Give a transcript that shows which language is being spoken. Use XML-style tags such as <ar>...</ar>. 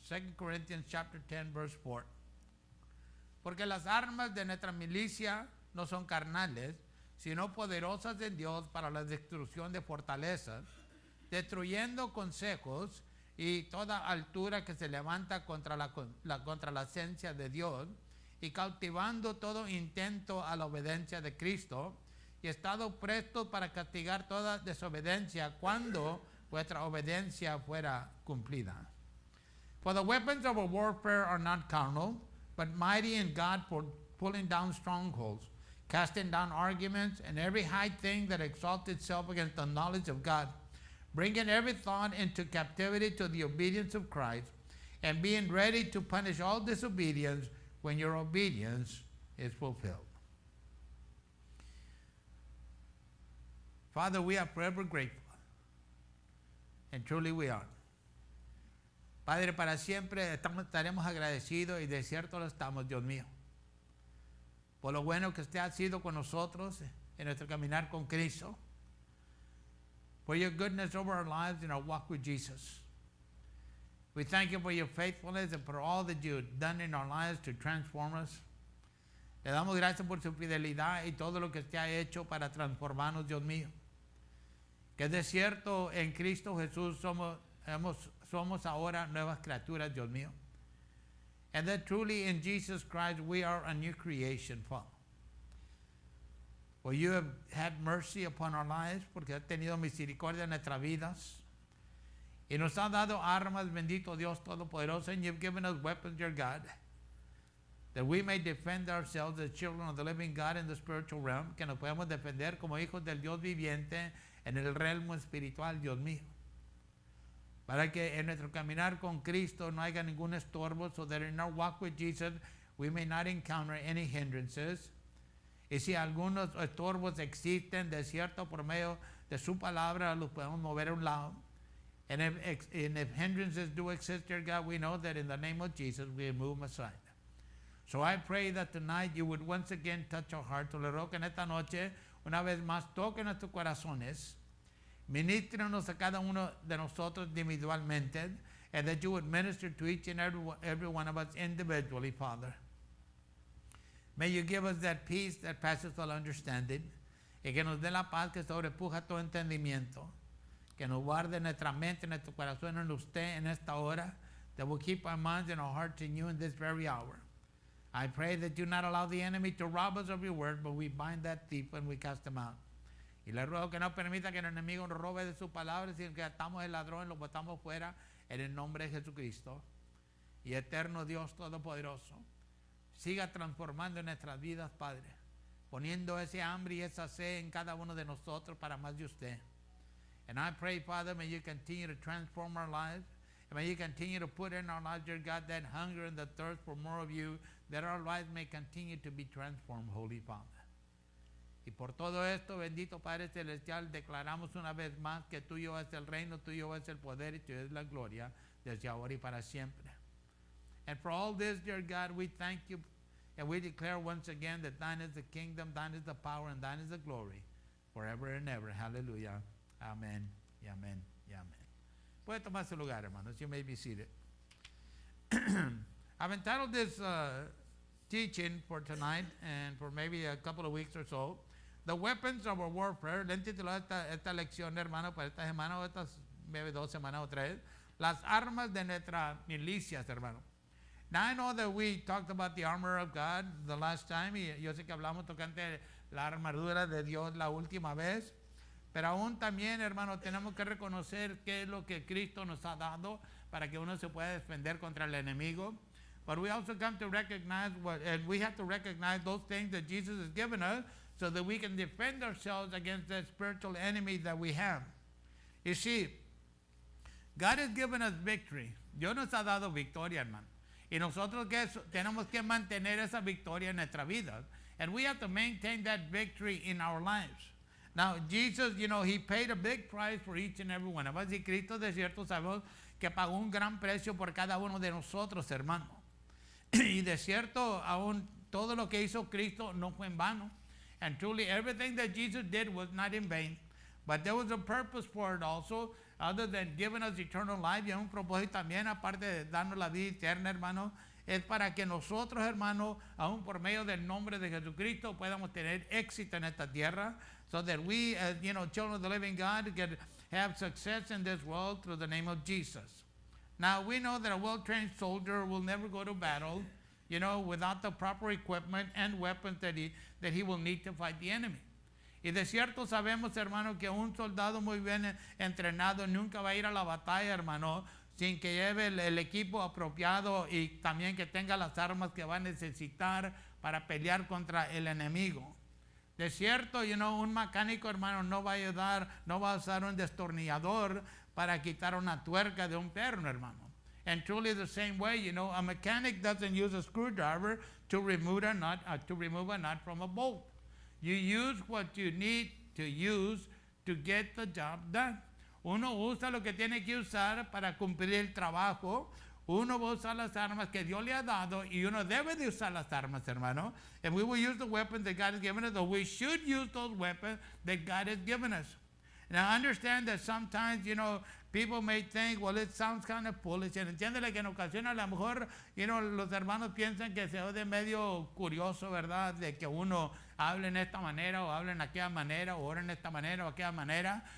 <en>2 Corinthians chapter 10, verse 4.</en> <es>Porque las armas de nuestra milicia no son carnales, sino poderosas en Dios para la destrucción de fortalezas, destruyendo consejos y toda altura que se levanta contra la esencia de Dios, y cautivando todo intento a la obediencia de Cristo, y estado presto para castigar toda desobediencia cuando vuestra obediencia fuera cumplida.</es> <en>For the weapons of our warfare are not carnal, but mighty in God for pulling down strongholds, casting down arguments and every high thing that exalts itself against the knowledge of God, bringing every thought into captivity to the obedience of Christ, and being ready to punish all disobedience when your obedience is fulfilled. Father, we are forever grateful, and truly we are.</en> <es>Padre, para siempre estaremos agradecidos, y de cierto lo estamos, Dios mío, por lo bueno que usted ha sido con nosotros en nuestro caminar con Cristo,</es> <en>for your goodness over our lives in our walk with Jesus. We thank you for your faithfulness and for all that you've done in our lives to transform us.</en> <es>Le damos gracias por su fidelidad y todo lo que usted ha hecho para transformarnos, Dios mío. Que de cierto en Cristo Jesús somos ahora nuevas criaturas, Dios mío.</es> <en>And that truly in Jesus Christ we are a new creation, Father. For you have had mercy upon our lives,</en> <es>porque has tenido misericordia en nuestras vidas. Y nos ha dado armas, bendito Dios Todopoderoso,</es> <en>and you've given us weapons, dear God, that we may defend ourselves as children of the living God in the spiritual realm,</en> <es>que nos podamos defender como hijos del Dios viviente en el realmo espiritual, Dios mío. Para que en nuestro caminar con Cristo no haya ningún estorbo,</es> <en>so that in our walk with Jesus we may not encounter any hindrances.</en> <es>Y si algunos estorbos existen, de cierto, por medio de su palabra los podemos mover a un lado.</es> <en>And if hindrances do exist, dear God, we know that in the name of Jesus we move them aside. So I pray that tonight you would once again touch our hearts.</en> <es>Le ruego que en esta noche, una vez más, toque nuestros corazones. Ministrenos a cada uno de nosotros individualmente,</es> <en>and that you would minister to each and every one of us individually, Father. May you give us that peace that passes all understanding,</en> <es>y que nos dé la paz que sobrepuja todo entendimiento, que nos guarde nuestra mente, nuestro corazón en usted en esta hora,</es> <en>that will keep our minds and our hearts in you in this very hour. I pray that you not allow the enemy to rob us of your word, but we bind that thief and we cast him out.</en> <es>Y le ruego que no permita que el enemigo nos robe de su palabra, sino que atamos el ladrón y lo botamos fuera en el nombre de Jesucristo. Y eterno Dios Todopoderoso, siga transformando en nuestras vidas, Padre, poniendo ese hambre y esa sed en cada uno de nosotros para más de usted.</es> <en>And I pray, Father, may you continue to transform our lives, and may you continue to put in our lives, dear God, that hunger and the thirst for more of you, that our lives may continue to be transformed, Holy Father.</en> <es>Y por todo esto, bendito Padre Celestial, declaramos una vez más que tuyo es el reino, tuyo es el poder y tuyo es la gloria, desde ahora y para siempre.</es> <en>And for all this, dear God, we thank you, and we declare once again that thine is the kingdom, thine is the power, and thine is the glory, forever and ever.</en> <es>Hallelujah. Amén y amén y amén. Puede tomar su lugar, hermanos.</es> <en>You may be seated. I've entitled this teaching for tonight and for maybe a couple of weeks or so, The Weapons of Our Warfare.</en> <es>Le he titulado esta lección, hermano, para esta semana o estas maybe 2 semanas o 3. Las armas de nuestras milicias, hermano.</es> <en>Now I know that we talked about the armor of God the last time,</en> <es>y yo sé que hablamos tocante la armadura de Dios la última vez, pero aún también, hermano, tenemos que reconocer qué es lo que Cristo nos ha dado para que uno se pueda defender contra el enemigo.</es> <en>But we also come to recognize and we have to recognize those things that Jesus has given us so that we can defend ourselves against the spiritual enemy that we have. You see, God has given us victory.</en> <es>Dios nos ha dado victoria, hermano. Y nosotros tenemos que mantener esa victoria en nuestra vida.</es> <en>And we have to maintain that victory in our lives. Now, Jesus, he paid a big price for each and every one of us.</en> <es>Y Cristo, de cierto, sabemos que pagó un gran precio por cada uno de nosotros, hermano. Y de cierto, aún todo lo que hizo Cristo no fue en vano.</es> <en>And truly, everything that Jesus did was not in vain. But there was a purpose for it also. other than giving us eternal life,</en> <es>y es un propósito también, aparte de darnos la vida eterna, hermano, es para que nosotros, hermano, aún por medio del nombre de Jesucristo, podamos tener éxito en esta tierra,</es> <en>so that we, as children of the living God, can have success in this world through the name of Jesus. Now, we know that a well-trained soldier will never go to battle, without the proper equipment and weapons that he will need to fight the enemy.</en> <es>Y de cierto sabemos, hermano, que un soldado muy bien entrenado nunca va a ir a la batalla, hermano, sin que lleve el equipo apropiado y también que tenga las armas que va a necesitar para pelear contra el enemigo. De cierto, un mecánico, hermano, no va a usar un destornillador para quitar una tuerca de un perno, hermano.</es> <en>And truly the same way, a mechanic doesn't use a screwdriver to remove a nut from a bolt. You use what you need to use to get the job done.</en> <es>Uno usa lo que tiene que usar para cumplir el trabajo. Uno va a usar las armas que Dios le ha dado y uno debe de usar las armas, hermano.</es> <en>And we will use the weapons that God has given us, or we should use those weapons that God has given us. Now, I understand that sometimes, people may think, well, it sounds kind of foolish.</en> <es>And entiéndele que en ocasiones a lo mejor, los hermanos piensan que se oye medio curioso, ¿verdad? De que uno hable en esta manera o hable en aquella manera o ore en esta manera o aquella manera.</es>